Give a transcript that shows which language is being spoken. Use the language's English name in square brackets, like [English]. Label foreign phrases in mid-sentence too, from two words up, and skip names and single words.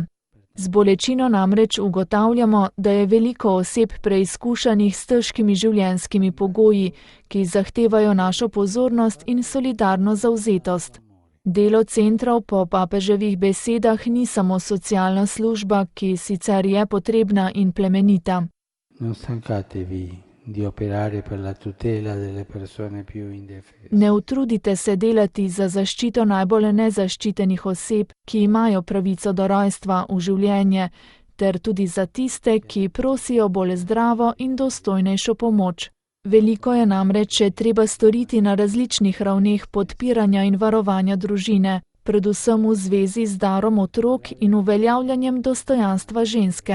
[Slovenian] Z bolečino namreč ugotavljamo, da je veliko oseb preizkušanih s težkimi življenjskimi pogoji, ki zahtevajo našo pozornost in solidarno zavzetost. Delo centrov po papeževih besedah ni samo socialna služba, ki sicer je potrebna in plemenita. [Italian] Non stancatevi di operare per la tutela delle persone più indefese. [Slovenian] Ne utrudite se delati za zaščito najbolj nezaščitenih oseb, ki imajo pravico do rojstva v življenje, ter tudi za tiste, ki prosijo bolj zdravo in dostojnejšo pomoč. Veliko je namreč treba storiti na različnih ravneh podpiranja in varovanja družine, predvsem v zvezi z darom otrok in uveljavljanjem dostojanstva ženske.